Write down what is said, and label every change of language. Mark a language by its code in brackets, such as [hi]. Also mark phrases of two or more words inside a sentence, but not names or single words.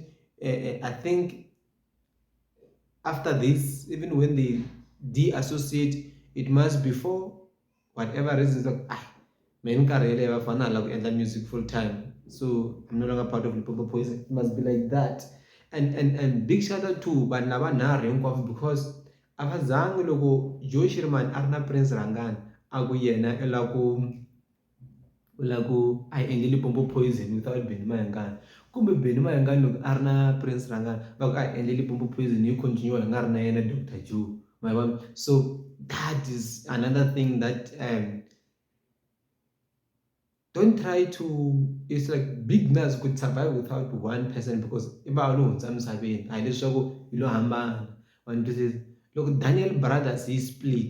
[en] I think after this, even when they de-associate, it must be for whatever reasons, like man like music full time, so I'm no longer part of Limpopo Poison. It must be like that. And big shout out to Banlava Narenkoff, because [ts] avazange loko Joe Shirman Arna Prince Rhangani aku yena laku I endle Limpopo Poison without Benny Mayengani, kumbe Benny Mayengani loko Arna Prince Rhangani vaku I endle Limpopo Poison [en] you continue [ts] ngari na yena Dr. Joe, [en] my mom. So that is another thing that don't try to, it's like big nuts could survive without one person, because look, Daniel Brothers he split.